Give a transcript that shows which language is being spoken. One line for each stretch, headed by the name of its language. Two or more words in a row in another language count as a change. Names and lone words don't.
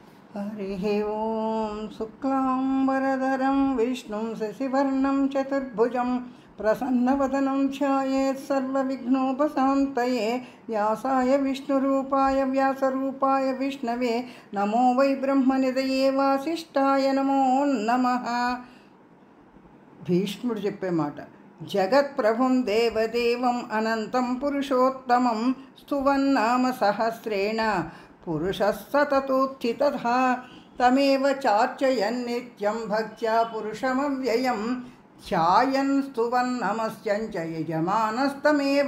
Sanskrit: हरिः ओं शुक्लाम्बरधरं विष्णुं शशिवर्णं चतुर्भुजं प्रसन्नवदनं ध्यायेत् सर्वविघ्नोपशान्तये। व्यासाय विष्णुरूपाय व्यासरूपाय विष्णवे नमो वै ब्रह्मनिधये वासिष्ठाय नमो नमः।
Telugu: భీష్ముడు చెప్పే మాట,
Sanskrit: జగత్ప్రభుం దేవదేవం అనంతం పురుషోత్తమం స్తువన్నామ సహస్రేణ పురుషः సతతోత్థితః తమేవ చార్చయన్ నిత్యం భక్త్యా పురుషమవ్యయం ధ్యాయన్ స్తువన్ నమస్యంచ యజమానస్తమేవ